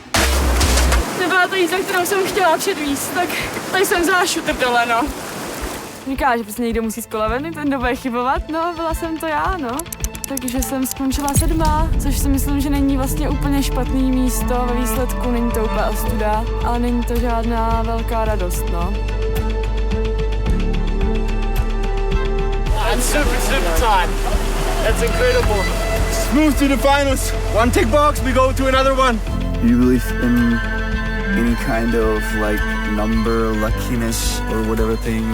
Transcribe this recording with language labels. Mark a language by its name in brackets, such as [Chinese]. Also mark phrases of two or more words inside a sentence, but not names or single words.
[Czech] Nebyla to jízda, kterou jsem chtěla předvíst, tak tady jsem vzala šutr dole, no. Říká, že prostě někdo musí z kola ven, ten bude chybovat, no byla jsem to já, no. Takže jsem skončila 7., což si myslím, že není vlastně úplně špatný místo ve výsledku, není to úplně ostuda, ale není to žádná velká radost, no. [English] That's super time. That's incredible. Smooth to the finals. One tick box, we go to another one. Do you believe in any kind of like number, luckiness or whatever thing?